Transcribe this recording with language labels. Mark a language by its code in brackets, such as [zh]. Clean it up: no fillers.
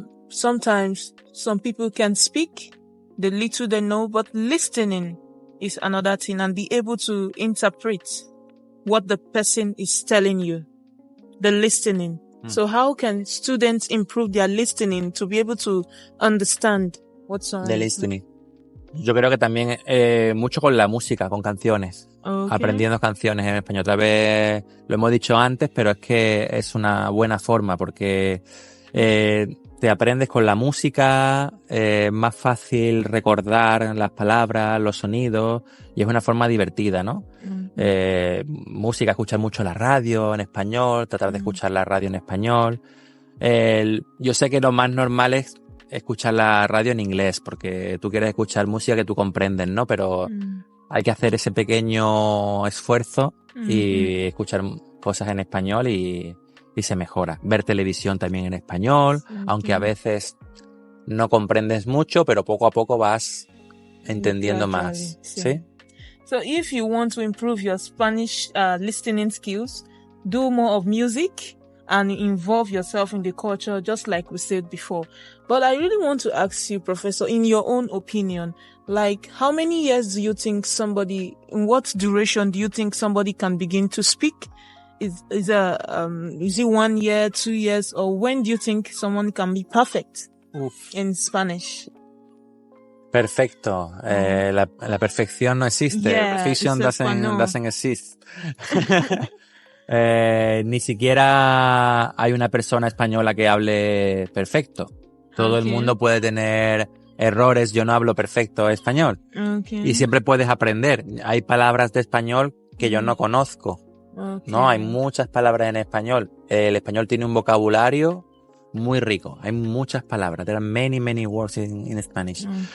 [en] Sometimes some people can speak the little they know, but listening is another thing, and be able to interpret what the person is telling you. The listening. So how can students improve their listening to be able to understand what's on? [es] De listening. Yo creo que también mucho con la música, con canciones. [en] Okay. [es] Aprendiendo canciones en español. Otra vez lo hemos dicho antes, pero es que es una buena forma porque te aprendes con la música, más fácil recordar las palabras, los sonidos, y es una forma divertida, ¿no? Música, escuchar mucho la radio en español, tratar de escuchar la radio en español. Yo sé que lo más normal es escuchar la radio en inglés, porque tú quieres escuchar música que tú comprendes, ¿no? Pero hay que hacer ese pequeño esfuerzo y escuchar cosas en español y se mejora. Ver televisión también en español, aunque a veces no comprendes mucho, pero poco a poco vas entendiendo más. ¿Sí? [en] So if you want to improve your Spanish listening skills, do more of music and involve yourself in the culture, just like we said before. But I really want to ask you, Professor, in your own opinion, like how many years do you think in what duration do you think somebody can begin to speak? Is it 1 year, 2 years, or when do you think someone can be perfect in Spanish? [es] Perfecto. La perfección no existe. [en] Perfection doesn't exist. [es] Ni siquiera hay una persona española que hable perfecto. Todo el mundo puede tener errores. Yo no hablo perfecto español. Y siempre puedes aprender. Hay palabras de español que yo no conozco. No, hay muchas palabras en español. El español tiene un vocabulario muy rico. Hay muchas palabras. [en] There are many, many words in Spanish.